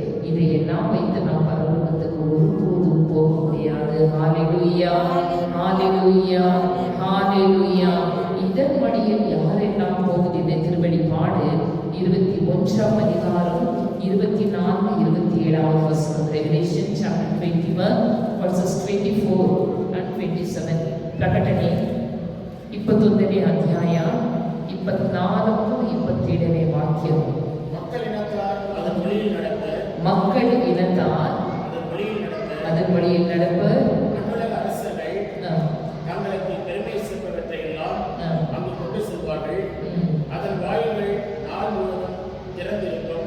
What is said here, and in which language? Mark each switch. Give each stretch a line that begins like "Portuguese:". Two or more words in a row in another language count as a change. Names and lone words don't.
Tamil: இதையெல்லாம் வைத்து நாம் பரலோகத்துக்கு ஒருபோதும் போக முடியாது. ஹல்லேலூயா, ஹல்லேலூயா, ஹல்லேலூயா. இதன் வழியில் யாரெல்லாம் போகுது? திருவெளிப்பாடு 21ஆம் அதிகாரம் 24, 27 வசனம்.
English: ரெவலேஷன் chapter 21 verses 24 and 27.
Kannada: ಪ್ರಕಟಣೆ 21ನೇ ಅಧ್ಯಾಯ 24 27ನೇ ವಾಕ್ಯ.
Tamil: மக்கள் இனத்தார் அதன் வழியில் நடப்ப தங்களுக்கு பெருமை சேர்ப்பவற்றை எல்லாம் அங்கு கொண்டு செல்வார்கள். அதன் வாயில்கள் நாள் முழுவதும் திறந்திருக்கும்.